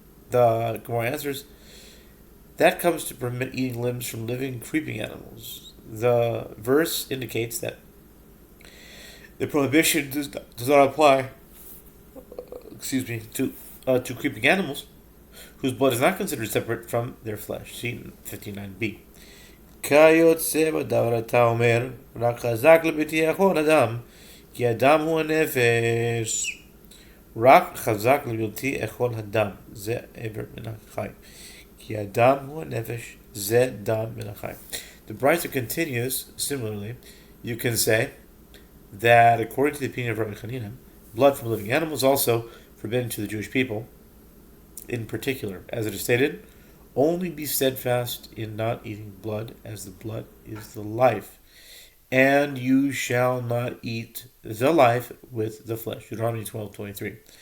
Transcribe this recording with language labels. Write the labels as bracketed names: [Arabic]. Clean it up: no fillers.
[English] The Gemara answers, that comes to permit eating limbs from living, creeping animals. The verse indicates that the prohibition does not apply to creeping animals whose blood is not considered separate from their flesh. See 59b. [Hebrew] כיוצא בדבר אתה אומר, רק חזק לבלתי יכול אדם, כי אדם הוא הנפש. רק חזק לבלתי יכול אדם, זה עבר מן החי. כי אדם הוא הנפש, זה דם מן החי. [English] The Braita continues, similarly, you can say that according to the opinion of Rabbi Chanina, blood from living animals is also forbidden to the Jewish people, in particular, as it is stated, only be steadfast in not eating blood, as the blood is the life, and you shall not eat the life with the flesh. Deuteronomy 12:23.